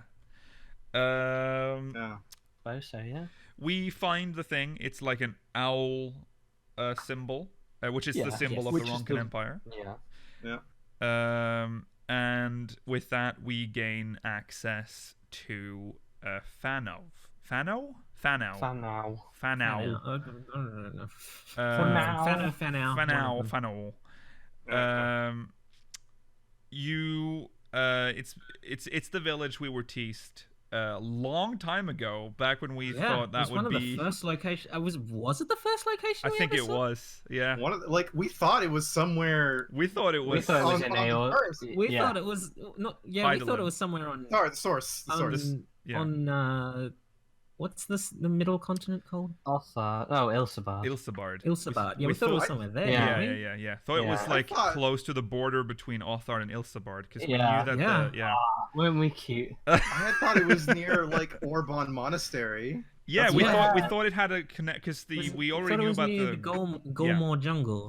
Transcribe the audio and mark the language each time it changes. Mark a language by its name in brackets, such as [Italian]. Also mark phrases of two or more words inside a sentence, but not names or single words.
[English] Yeah. Suppose so, yeah. We find the thing. It's like an owl symbol, which is the Yeah. symbol Yes. of Which the is Ronken the- Empire. Yeah. And with that, we gain access to Fanov. Fano? Fanao. Fanao. Fanao. Fanao. Fanao. It's the village we were teased a long time ago, back when we thought that it was one would of be. the first location. Was it the first location? I we think ever it saw? was. Yeah, One of the, we thought it was somewhere. we thought it We was. thought it was on in the AO. first. We yeah. thought it was not. Yeah, we thought Eidolon. it was somewhere on. Sorry, the source. The source. Yeah. On what's the middle continent called? Othar. Oh, Ilsabard. Ilsabard. Ilsabard. Yeah, we we thought it was thought- somewhere there. Yeah. didn't we? Yeah. Thought it was Yeah. like I thought- close to the border between Othar and Ilsabard, because we Yeah. knew that. Yeah. Yeah. Weren't we cute? I had thought it was near like Orban Monastery. Yeah, That's we what- thought thought it had a connect because we already thought it knew was about near the. Gulmore jungle.